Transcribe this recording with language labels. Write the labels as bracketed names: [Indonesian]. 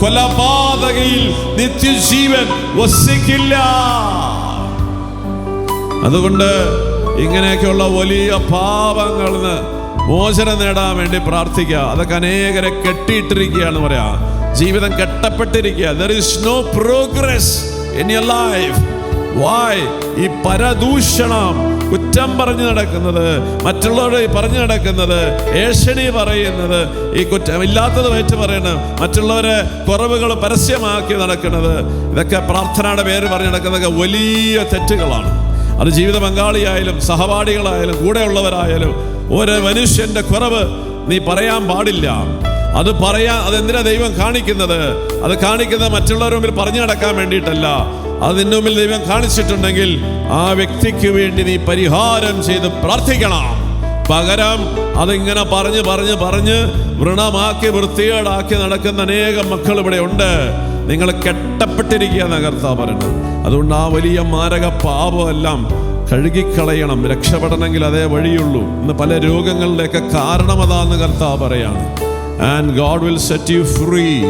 [Malayalam] കൊലപാതകയിൽ നിത്യജീവൻ വസിക്കില്ല. അതുകൊണ്ട് ഇങ്ങനെയൊക്കെയുള്ള വലിയ പാപങ്ങളിൽ നിന്ന് മോചനം നേടാൻ വേണ്ടി പ്രാർത്ഥിക്കുക. അതൊക്കെ അനേകരെ കെട്ടിയിട്ടിരിക്കുകയാണ് പറയാ. ജീവിതം കെട്ടപ്പെട്ടിരിക്കുക. [English] There is no progress in your life. Why? [Malayalam] ഈ പരദൂഷണം, കുറ്റം പറഞ്ഞു നടക്കുന്നത്, മറ്റുള്ളവരെ പറഞ്ഞു നടക്കുന്നത്, ഏഷണി പറയുന്നത്, ഈ കുറ്റമില്ലാത്തത് വെച്ച് പറയുന്നത്, മറ്റുള്ളവരെ കുറവുകൾ പരസ്യമാക്കി നടക്കുന്നത്, ഇതൊക്കെ പ്രാർത്ഥനയുടെ പേര് പറഞ്ഞു നടക്കുന്നതൊക്കെ വലിയ തെറ്റുകളാണ്. അത് ജീവിത പങ്കാളിയായാലും സഹപാഠികളായാലും കൂടെയുള്ളവരായാലും ഒരു മനുഷ്യന്റെ കുറവ് നീ പറയാൻ പാടില്ല. അതെന്തിനാ ദൈവം കാണിക്കുന്നത്? അത് കാണിക്കുന്നത് മറ്റുള്ളവരുടെ മുമ്പിൽ പറഞ്ഞു നടക്കാൻ വേണ്ടിയിട്ടല്ല. അത് നിന്റെ മുമ്പിൽ ദൈവം കാണിച്ചിട്ടുണ്ടെങ്കിൽ ആ വ്യക്തിക്ക് വേണ്ടി നീ പരിഹാരം ചെയ്ത് പ്രാർത്ഥിക്കണം. പകരം അതിങ്ങനെ പറഞ്ഞ് വൃണമാക്കി വൃത്തികേടാക്കി നടക്കുന്ന അനേകം മക്കൾ ഇവിടെ ഉണ്ട്. നിങ്ങൾ കെട്ടപ്പെട്ടിരിക്കുകയെന്ന കർത്താവ് പറയുന്നത്. അതുകൊണ്ട് ആ വലിയ മാരക പാപമെല്ലാം കഴുകിക്കളയണം. രക്ഷപ്പെടണമെങ്കിൽ അതേ വഴിയുള്ളൂ. ഇന്ന് പല രോഗങ്ങളുടെയൊക്കെ കാരണം അതാന്ന് കർത്താവ് പറയാണ്. [English] And God will set you free.